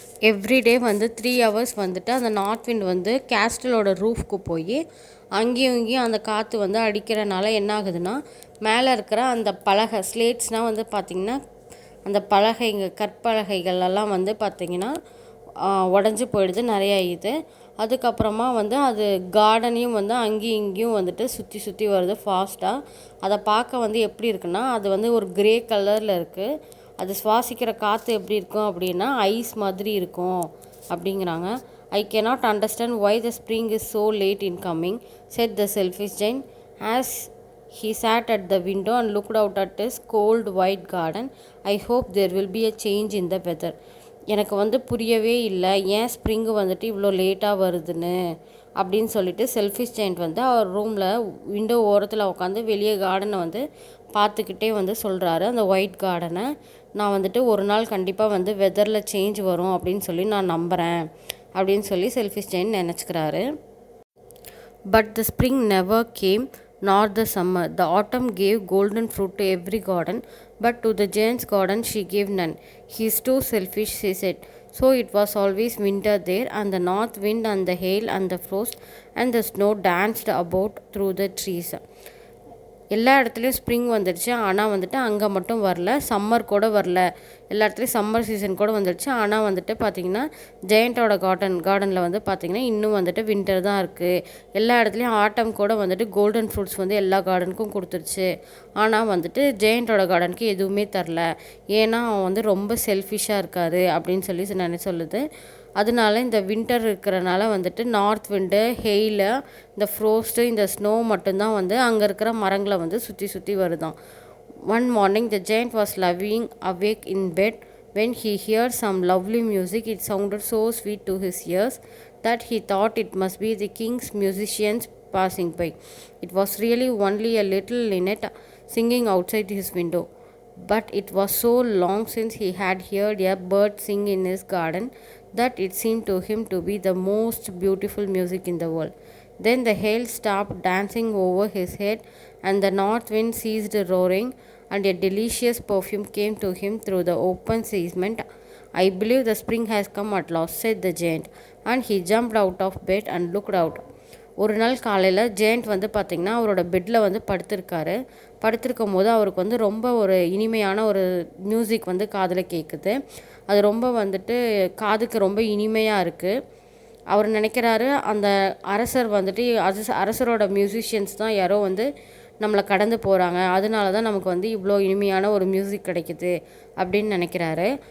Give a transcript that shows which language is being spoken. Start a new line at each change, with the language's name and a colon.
Tamil: Everyday வந்து 3 hours வந்துட்டு அந்த நார்த் விண்ட் வந்து கேஸ்டலோட ரூஃப்க்கு போய் அங்கேயும் இங்கேயும் அந்த காற்று வந்து அடிக்கிறனால என்ன ஆகுதுன்னா, மேலே இருக்கிற அந்த பலகை ஸ்லேட்ஸ்னால் வந்து பார்த்திங்கன்னா அந்த கற்பலகைகளெல்லாம் வந்து பார்த்திங்கன்னா உடஞ்சி போயிடுது நிறையா. அதுக்கப்புறமா வந்து அது கார்டனையும் வந்து அங்கேயும் இங்கேயும் வந்துட்டு சுற்றி சுற்றி வருது ஃபாஸ்ட்டாக. அதை பார்க்க வந்து எப்படி இருக்குன்னா, அது வந்து ஒரு கிரே கலரில் இருக்குது. அது சுவாசிக்கிற காற்று எப்படி இருக்கும் அப்படின்னா ஐஸ் மாதிரி இருக்கும் அப்படிங்கிறாங்க.
English: I cannot understand why the spring is so late in coming, said the selfish giant as he sat at the window and looked out at his cold white garden. I hope there will be a change in the weather.
Tamil: எனக்கு வந்து புரியவே இல்லை ஏன் spring வந்துட்டு இவ்வளோ லேட்டாக வருதுன்னு அப்படின்னு சொல்லிட்டு செல்ஃபிஷ் ஜெயண்ட் வந்து அவர் ரூமில் விண்டோ ஓரத்தில் உட்காந்து வெளியே கார்டனை வந்து பார்த்துக்கிட்டே வந்து சொல்கிறாரு. அந்த ஒயிட் கார்டனை நான் வந்துட்டு ஒரு நாள் கண்டிப்பாக வந்து வெதரில் சேஞ்ச் வரும் அப்படின்னு சொல்லி நான் நம்புகிறேன் அப்படின்னு சொல்லி selfish giant நினச்சிக்கிறாரு.
English: But the spring never came nor the summer. The autumn gave golden fruit to every garden, but to the giant's garden she gave none. He is too selfish, she said. So it was always winter there, and the north wind and the hail and the frost and the snow danced about through the trees.
Tamil: எல்லா இடத்துலையும் spring வந்துடுச்சு, ஆனால் வந்துட்டு அங்கே மட்டும் வரல. Summer கூட வரல, எல்லா இடத்துலையும் சம்மர் சீசன் கூட வந்துடுச்சு. ஆனால் வந்துட்டு பார்த்திங்கன்னா ஜெயண்ட்டோட கார்டனில் வந்து பார்த்திங்கன்னா இன்னும் வந்துட்டு வின்டர் தான் இருக்குது. எல்லா இடத்துலையும் ஆட்டம் கூட வந்துட்டு கோல்டன் ஃப்ரூட்ஸ் வந்து எல்லா கார்டனுக்கும் கொடுத்துருச்சு. ஆனால் வந்துட்டு ஜெயண்ட்டோட கார்டனுக்கு எதுவுமே தரல. ஏன்னா அவன் வந்து ரொம்ப செல்ஃபிஷாக இருக்கார் அப்படின்னு சொல்லி சொல்லுது. அதனால இந்த வின்டர் இருக்கிறனால வந்துட்டு நார்த் விண்டு, ஹெயிலு, இந்த ஃப்ரோஸ்ட்டு, இந்த ஸ்னோ மட்டும்தான் வந்து அங்கே இருக்கிற மரங்களை வந்து சுற்றி சுற்றி வருதான்.
English: One morning the giant was lying awake in bed when he heard some lovely music. It sounded so sweet to his ears that he thought it must be the king's musicians passing by. It was really only a little linnet singing outside his window. But it was so long since he had heard a bird sing in his garden that it seemed to him to be the most beautiful music in the world. Then the hail stopped dancing over his head, and the north wind ceased roaring, and a delicious perfume came to him through the open casement. I believe the spring has come at last, said the giant, and he jumped out of bed and looked out.
Tamil: ஒரு நாள் காலையில் giant வந்து பார்த்திங்கன்னா அவரோட பெட்டில் வந்து படுத்திருக்கும் போது அவருக்கு வந்து ரொம்ப ஒரு இனிமையான ஒரு மியூசிக் வந்து காதில் கேட்குது. அது ரொம்ப வந்துட்டு காதுக்கு ரொம்ப இனிமையாக இருக்குது. அவர் நினைக்கிறாரு அந்த அரசர் வந்துட்டு அரசரோட மியூசிஷியன்ஸ் தான் யாரோ வந்து நம்மளை கடந்து போகிறாங்க, அதனால தான் நமக்கு வந்து இவ்வளோ இனிமையான ஒரு மியூசிக் கிடைக்குது அப்படின்னு நினைக்கிறாரு.